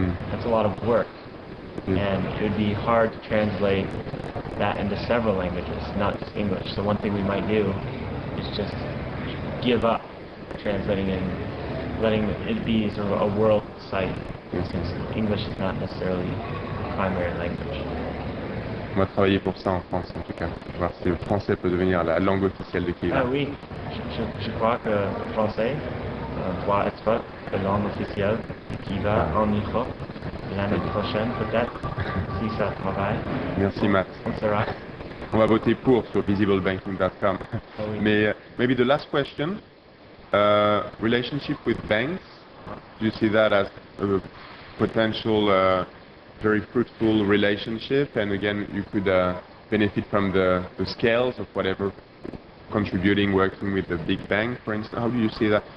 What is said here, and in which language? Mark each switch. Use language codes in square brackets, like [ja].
[en] That's a lot of work, and it would be hard to translate that into several languages, not just English. So one thing we might do is just give up translating and letting it be sort of a world site, since English is not necessarily the primary language. [fr] On va travailler pour ça en France, en tout cas. Voir si le français peut devenir la langue officielle de Kiva. Ah oui, je crois que le français doit être la langue officielle de Kiva en Europe l'année prochaine, peut-être, si ça travaille. Merci, Matt. On sera. On va voter pour sur visiblebanking.com. Oh, oui. Mais [en] maybe the last question, relationship with banks, do you see that as a potential very fruitful relationship? And again, you could benefit from the scales of whatever contributing, working with the big bank, for instance. How do you see that?